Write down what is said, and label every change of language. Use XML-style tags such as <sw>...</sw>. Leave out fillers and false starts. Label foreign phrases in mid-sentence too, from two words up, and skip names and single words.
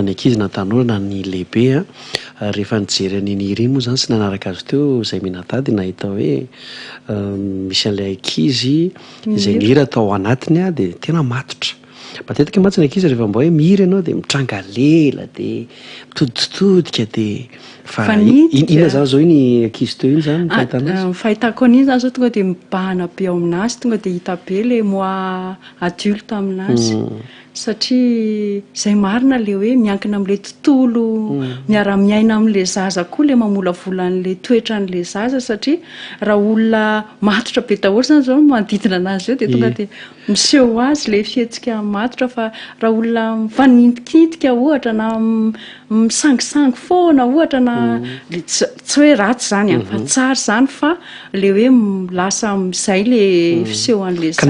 <mg>ny ankizy na tanora na ny lehibe rehefa nijery any iriny moa zany sy nanaraka azy teo izay minatady nahita hoe misy an'ilay ankizy izay mihira atao anatiny a dia tena matotra matetika matsy ny ankizy rehefa mba hoe mihiry ianao dia mitranga lela dia mitoditodika dia fa inona zany zao iny ankizy teo iny zany fahitanazy fahitako an'iny zany zao tonga dia mibahana be ao aminazy tonga dia hita be le</mg> <fr>moi adulte</fr> <mg>aminazy satria izay marina le hoe miankina amin'ilay tontolo miara-miaina amin'ilay zaza koa le mamolavola an'ilay toetra an'ilay zaza satria raha olona matotra be daholo zany zao manodidina anazy eo dia tonga dia miseho azy le fihetsika matotra fa raha olona mifanintikintika ohatra na misangisangy foana ohatra na tsy hoe ratsy zany fa tsara zany fa le hoe lasa izay le fiseho an'ilay zaza</mg>